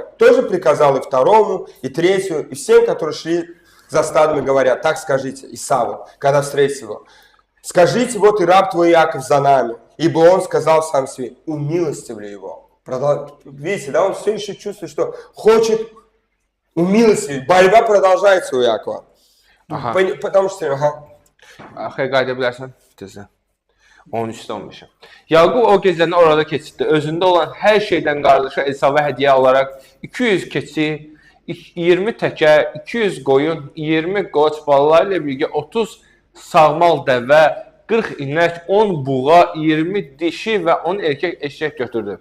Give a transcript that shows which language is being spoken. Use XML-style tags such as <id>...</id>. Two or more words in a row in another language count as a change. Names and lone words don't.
<ru>Тоже приказал и второму, и третьему, и всем, которые шли за стадами, говорят, так скажите Исаву, когда встретите его. Скажите, вот и раб твой Иаков за нами, ибо он сказал сам себе, умилостивлю его. Видите, да, он все еще чувствует, что хочет умилостивить. Борьба продолжается у Иакова. Aha. Потому что,</ru> <az>Axıya qayıda bilərsən tezə. 13-də 15-ə. Yaqub o gecəni orada keçirdi. Özündə olan hər şeydən qardaşa Esava hədiyyə olaraq 200 keçi, 20 təkə, 200 qoyun, 20 qoç balaları ilə birgə 30 sağmal dəvə, 40 inək, 10 buğa, 20 dişi və 10 erkək eşək götürdü.</az>